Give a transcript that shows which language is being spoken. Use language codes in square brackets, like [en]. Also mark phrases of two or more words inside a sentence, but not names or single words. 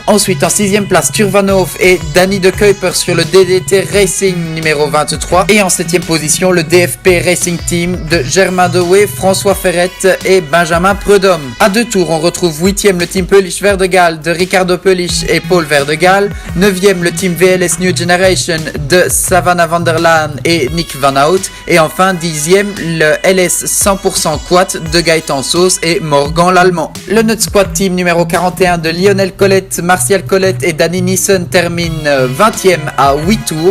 [fr] Ensuite, en 6e place, Turvanov et Danny De Kuyper sur le DDT Racing numéro 23. Et en 7e position, le DFP Racing Team de Germain Dewey, François Ferrette et Benjamin Prudhomme. À 2 tours, on retrouve 8e le team Polish Verdegal de Ricardo Polish et Paul Verdegal. 9e le team VLS New Generation de Savannah Vanderlaan et Nick Van Hout. Et enfin, 10e le LS 100% Quad de Gaëtan Sauce et Morgan l'Allemand. Le Nut Squad Team numéro 41 de Lionel Colette, Martial Colette et Danny Nissen termine 20e à 8 tours.